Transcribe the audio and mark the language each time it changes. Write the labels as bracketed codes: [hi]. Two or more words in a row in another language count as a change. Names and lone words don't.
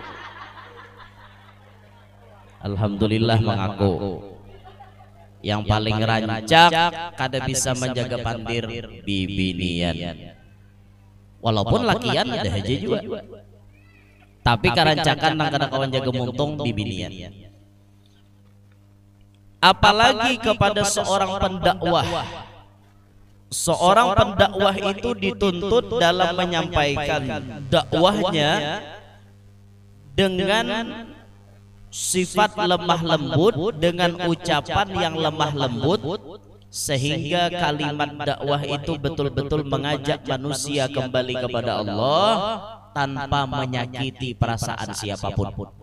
[id] Alhamdulillah mengaku. [bjn] Yang paling rancak kada bisa menjaga pandir bibinian. Walaupun lakian ada aja juga. Tapi karancakan nang kada kawan jaga muntung bibinian. [id] Apalagi kepada seorang pendakwah. Seorang pendakwah itu dituntut dalam menyampaikan dakwahnya dengan sifat lemah lembut, dengan ucapan yang lemah lembut, sehingga kalimat dakwah itu betul-betul mengajak manusia kembali kepada Allah tanpa menyakiti perasaan siapapun.